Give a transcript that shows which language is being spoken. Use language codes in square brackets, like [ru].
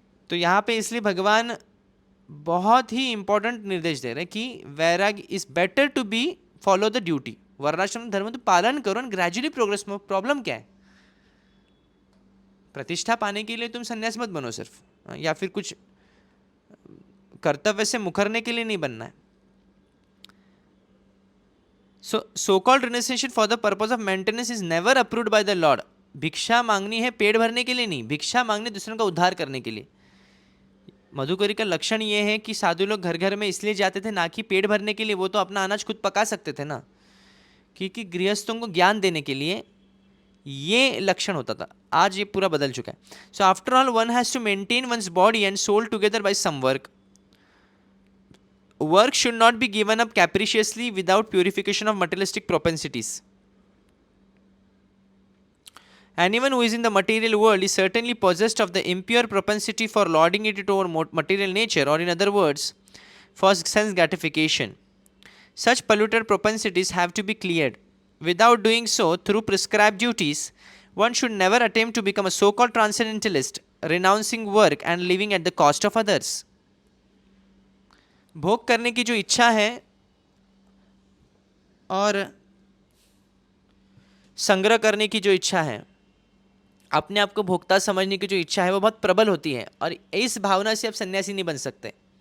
[hi] तो यहाँ पे इसलिए भगवान बहुत ही इंपॉर्टेंट निर्देश दे रहे हैं कि वैराग्य [en] is better to be follow the duty, [hi] वर्णाश्रम धर्म तो पालन करो और ग्रेजुअली प्रोग्रेस में। प्रॉब्लम क्या है? प्रतिष्ठा पाने के लिए तुम सन्यास मत बनो सिर्फ, या फिर कुछ कर्तव्य से मुकरने के लिए नहीं बनना है। [en] So called renunciation for the purpose of maintenance is never approved by the Lord. [hi] भिक्षा मांगनी है पेट भरने के लिए नहीं, भिक्षा मांगनी दूसरों का उद्धार करने के लिए। मधुकरी का लक्षण ये है कि साधु लोग घर घर में इसलिए जाते थे ना कि पेट भरने के लिए, वो तो अपना अनाज खुद पका सकते थे ना, क्योंकि गृहस्थों को ज्ञान देने के लिए ये लक्षण होता था। आज ये पूरा बदल चुका है। [en] So after all one has to maintain one's body and soul together by some work. Work should not be given up capriciously without purification of materialistic propensities. Anyone who is in the material world is certainly possessed of the impure propensity for lording it over material nature, or in other words, for sense gratification. Such polluted propensities have to be cleared. Without doing so through prescribed duties, one should never attempt to become a so-called transcendentalist, renouncing work and living at the cost of others. [hi] भोग करने की जो इच्छा है और संग्रह करने की जो इच्छा है, अपने आप को भोक्ता समझने की जो इच्छा है, वो बहुत प्रबल होती है, और इस भावना से आप सन्यासी नहीं बन सकते।